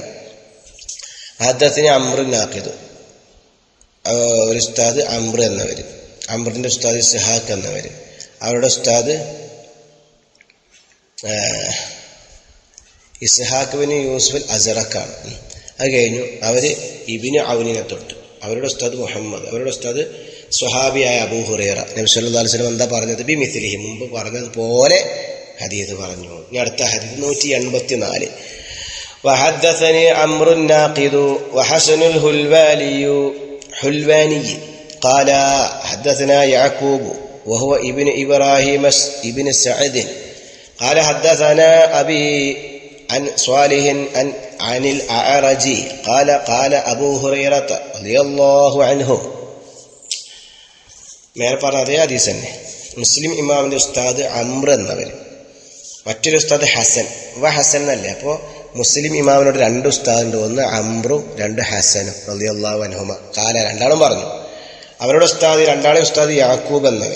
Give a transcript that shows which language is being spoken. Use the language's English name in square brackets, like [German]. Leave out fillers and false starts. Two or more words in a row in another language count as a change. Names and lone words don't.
[Malayalam] ഹദ്ദസനി അംറു നാഖിദ്, ഒരു ഉസ്താദ് അംർ എന്നവർ, അംറിൻ്റെ ഉസ്താദ് ഇസ്ഹാഖ് എന്നവർ, അവരുടെ ഉസ്താദ് ഇസ്ഹാഖ് ബിൻ യൂസുഫ് അസറക്കാണ്. അത് കഴിഞ്ഞു അവർ ഇബ്നു ഔനിനെ തൊട്ട്, അവരുടെ ഉസ്താദ് മുഹമ്മദ്, അവരുടെ ഉസ്താദ് സ്വഹാബിയായ അബൂ ഹുറൈറ. നബി [Arabic] صلى الله عليه وسلم [Malayalam] എന്താ പറഞ്ഞത്? ബിമിസ്ലിഹി, മുമ്പ് പറഞ്ഞതുപോലെ ഹദീസ് പറഞ്ഞു. ഇനി അടുത്ത ഹദീസ് 184. [Arabic] وحدثني عمرو الناقد وحسن الحلواني قال حدثنا يعقوب وهو ابن إبراهيم ابن سعد قال حدثنا أبي عن صالح عن الأعرج قال قال أبو هريرة رضي الله عنه. [Malayalam] മേലെ പറഞ്ഞ അതേ ഹദീസ് തന്നെ. മുസ്ലിം ഇമാമിൻ്റെ ഉസ്താദ് അംർ എന്നവർ, മറ്റൊരു ഉസ്താദ് ഹസൻ. ഹസൻ എന്നല്ലേ? അപ്പോൾ മുസ്ലിം ഇമാമിനോട് രണ്ട് ഉസ്താദുണ്ട്, ഒന്ന് അംറും രണ്ട് ഹസനും [Arabic] رضي الله عنهما. [Malayalam] കാല, രണ്ടാളും പറഞ്ഞു. അവരുടെ ഉസ്താദ്, രണ്ടാളെ ഉസ്താദ് യാക്കൂബ് എന്നവർ.